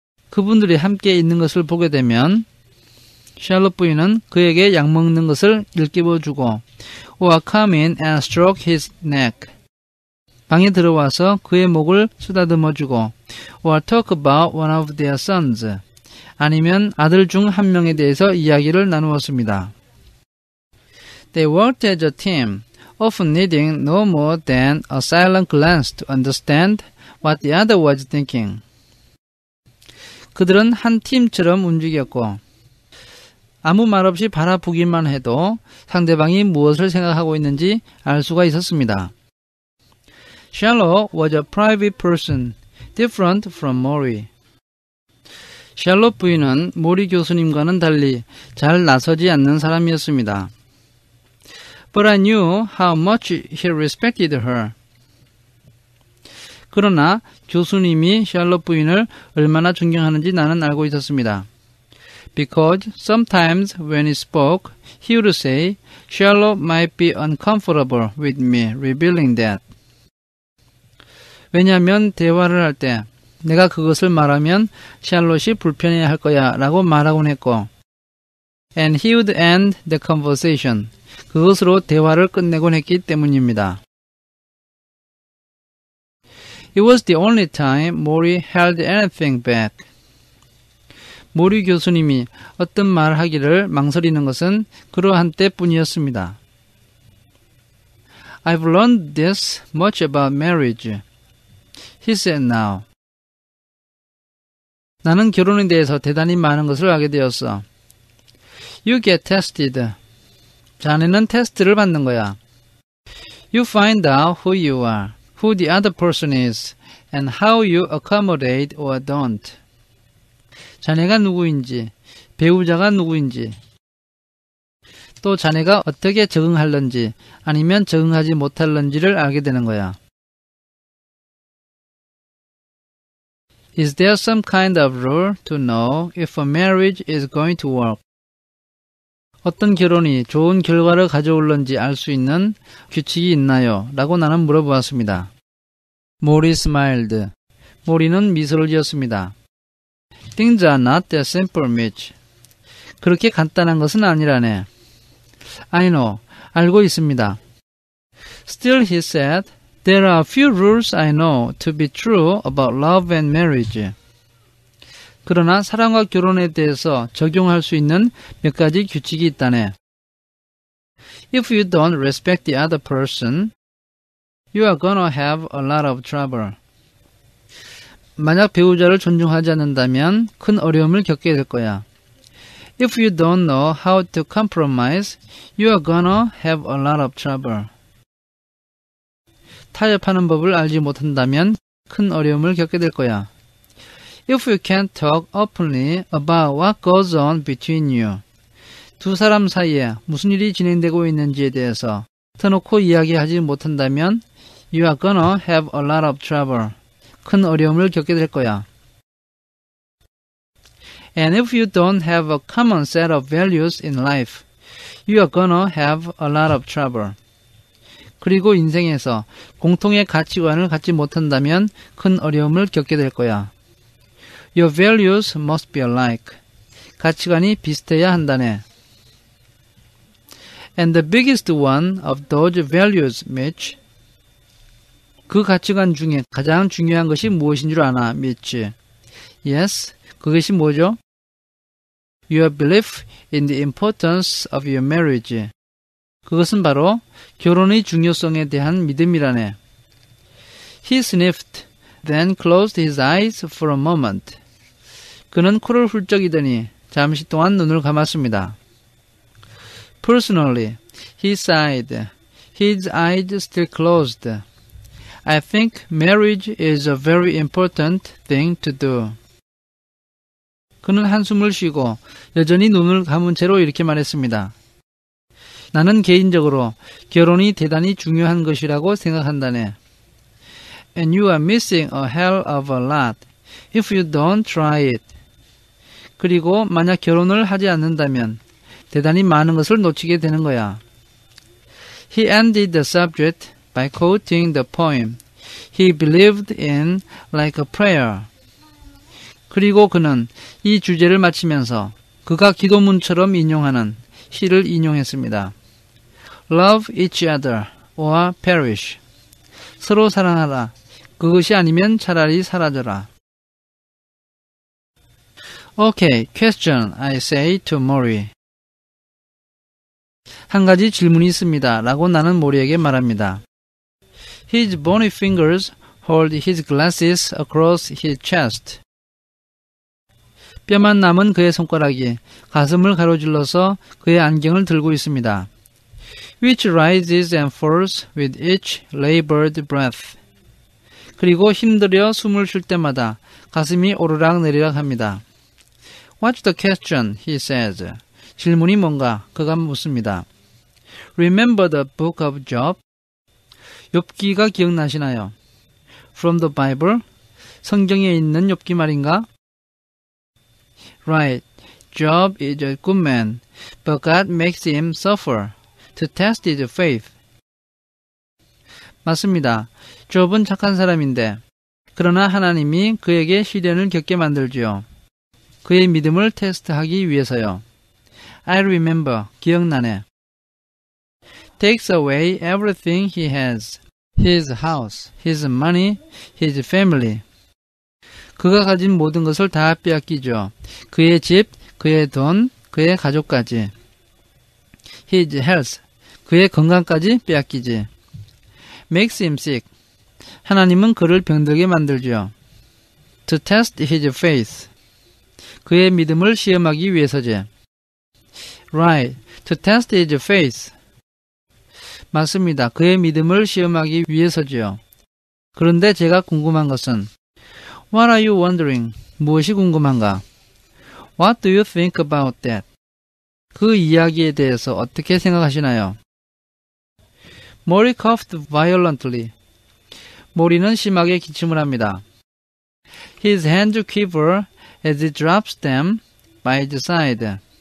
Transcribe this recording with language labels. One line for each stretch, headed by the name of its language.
Korean: 그분들이 함께 있는 것을 보게 되면 샬롯 부인은 그에게 약 먹는 것을 일깨워주고
English: or come in and stroke his neck.
Korean: 방에 들어와서 그의 목을 쓰다듬어주고
English: or talk about one of their sons.
Korean: 아니면 아들 중 한 명에 대해서 이야기를 나누었습니다.
English: They worked as a team, often needing no more than a silent glance to understand what the other was thinking.
Korean: 그들은 한 팀처럼 움직였고 아무 말 없이 바라보기만 해도 상대방이 무엇을 생각하고 있는지 알 수가 있었습니다.
English: Charlotte was a private person, different from Maury.
Korean: 샬롯 부인은 모리 교수님과는 달리 잘 나서지 않는 사람이었습니다.
English: But I knew how much he respected her.
Korean: 그러나 교수님이 샬롯 부인을 얼마나 존경하는지 나는 알고 있었습니다.
English: Because sometimes when he spoke, he would say, Charlotte might be uncomfortable with me revealing that.
Korean: 왜냐하면 대화를 할 때 내가 그것을 말하면 샬롯이 불편해야 할 거야 라고 말하곤 했고
English: And he would end the conversation.
Korean: 그것으로 대화를 끝내곤 했기 때문입니다.
English: It was the only time Maury held anything back.
Korean: 모리 교수님이 어떤 말을 하기를 망설이는 것은 그러한 때뿐이었습니다.
English: I've learned this much about marriage. He said now.
Korean: 나는 결혼에 대해서 대단히 많은 것을 알게 되었어.
English: You get tested.
Korean: 자네는 테스트를 받는 거야.
English: You find out who you are, who the other person is, and how you accommodate or don't.
Korean: 자네가 누구인지, 배우자가 누구인지, 또 자네가 어떻게 적응할런지 아니면 적응하지 못할런지를 알게 되는 거야.
English: Is there some kind of rule to know if a marriage is going to work?
Korean: 어떤 결혼이 좋은 결과를 가져올런지 알 수 있는 규칙이 있나요? 라고 나는 물어보았습니다.
English: 모리 smiled.
Korean: 모리는 미소를 지었습니다.
English: Things are not that simple, Mitch.
Korean: 그렇게 간단한 것은 아니라네.
English: I know.
Korean: 알고 있습니다.
English: Still, he said, there are a few rules I know to be true about love and marriage.
Korean: 그러나 사랑과 결혼에 대해서 적용할 수 있는 몇 가지 규칙이 있다네.
English: If you don't respect the other person, you are gonna have a lot of trouble.
Korean: 만약 배우자를 존중하지 않는다면 큰 어려움을 겪게 될 거야.
English: If you don't know how to compromise, you are gonna have a lot of trouble.
Korean: 타협하는 법을 알지 못한다면 큰 어려움을 겪게 될 거야.
English: If you can't talk openly about what goes on between you,
Korean: 두 사람 사이에 무슨 일이 진행되고 있는지에 대해서 터놓고 이야기하지 못한다면
English: you are gonna have a lot of trouble.
Korean: 큰 어려움을 겪게 될 거야.
English: And if you don't have a common set of values in life, you are gonna have a lot of trouble.
Korean: 그리고 인생에서 공통의 가치관을 갖지 못한다면 큰 어려움을 겪게 될 거야.
English: Your values must be alike.
Korean: 가치관이 비슷해야 한다네.
English: And the biggest one of those values, Mitch.
Korean: 그 가치관 중에 가장 중요한 것이 무엇인 줄 아나, Mitch?
English: Yes,
Korean: 그것이 뭐죠?
English: Your belief in the importance of your marriage.
Korean: 그것은 바로 결혼의 중요성에 대한 믿음이라네.
English: He sniffed, then closed his eyes for a moment.
Korean: 그는 코를 훌쩍이더니 잠시 동안 눈을 감았습니다.
English: Personally, he sighed, his eyes still closed. I think marriage is a very important thing to do.
Korean: 그는 한숨을 쉬고 여전히 눈을 감은 채로 이렇게 말했습니다. 나는 개인적으로 결혼이 대단히 중요한 것이라고 생각한다네.
English: And you are missing a hell of a lot if you don't try it.
Korean: 그리고 만약 결혼을 하지 않는다면 대단히 많은 것을 놓치게 되는 거야.
English: He ended the subject by quoting the poem he believed in like a prayer.
Korean: 그리고 그는 이 주제를 마치면서 그가 기도문처럼 인용하는 시를 인용했습니다.
English: Love each other or perish.
Korean: 서로 사랑하라. 그것이 아니면 차라리 사라져라.
English: Okay, question, I say to Mori.
Korean: 한 가지 질문이 있습니다. 라고 나는 모리에게 말합니다.
English: His bony fingers hold his glasses across his chest.
Korean: 뼈만 남은 그의 손가락이 가슴을 가로질러서 그의 안경을 들고 있습니다.
English: Which rises and falls with each labored breath.
Korean: 그리고 힘들여 숨을 쉴 때마다 가슴이 오르락 내리락 합니다.
English: What's the question? He says.
Korean: 질문이 뭔가? 그가 묻습니다.
English: Remember the book of Job?
Korean: 욥기가 기억나시나요?
English: From the Bible?
Korean: 성경에 있는 욥기 말인가?
English: Right. Job is a good man, but God makes him suffer to test his faith.
Korean: 맞습니다. 욥은 착한 사람인데 그러나 하나님이 그에게 시련을 겪게 만들지요. 그의 믿음을 테스트하기 위해서요.
English: I remember.
Korean: 기억나네.
English: Takes away everything he has. His house, his money, his family.
Korean: 그가 가진 모든 것을 다 빼앗기죠. 그의 집, 그의 돈, 그의 가족까지. His health, 그의 건강까지 빼앗기지.
English: Makes him sick.
Korean: 하나님은 그를 병들게 만들죠.
English: To test his faith.
Korean: 그의 믿음을 시험하기 위해서지.
English: Right, to test his faith.
Korean: 맞습니다. 그의 믿음을 시험하기 위해서지요. 그런데 제가 궁금한 것은
English: What are you wondering?
Korean: 무엇이 궁금한가?
English: What do you think about that?
Korean: 그 이야기에 대해서 어떻게 생각하시나요?
English: Mori coughed violently.
Korean: 모리는 심하게 기침을 합니다.
English: His hands quiver as he drops them by his side.